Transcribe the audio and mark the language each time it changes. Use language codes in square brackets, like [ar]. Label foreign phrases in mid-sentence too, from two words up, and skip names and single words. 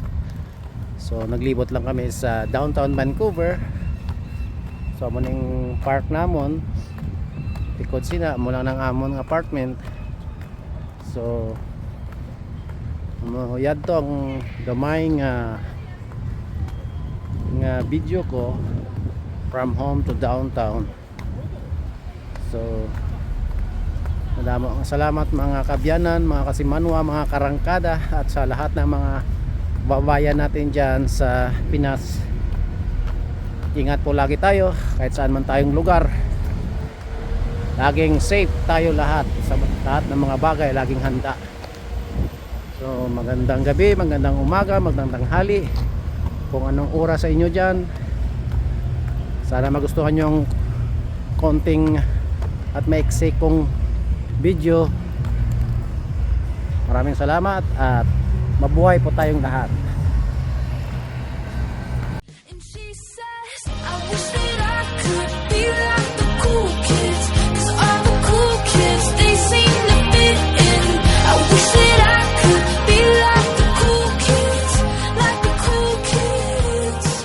[hil] So naglibot lang kami sa downtown Vancouver. So amo ning park namon. tikod sina mo lang ng amon nga apartment. So mahuyad to ang gamay nga video ko [en] from home to downtown. [hil] So salamat mga kabyanan, mga kasimanwa, mga karangkada, [tl] at sa lahat ng mga babayan natin dyan sa Pinas. Ingat po lagi tayo kahit saan man tayong lugar. Laging safe tayo lahat, sa lahat ng mga bagay laging handa. So magandang gabi, magandang umaga, magandang tanghali, kung anong oras sa inyo dyan. Sana magustuhan nyo yung konting at maiksi kong video. Maraming salamat at mabuhay po tayong lahat. [en] And she says, I wish that I could be like the cool kids, 'cause all the cool kids, they seem to fit in. I wish that I could be like the cool kids, like the cool kids.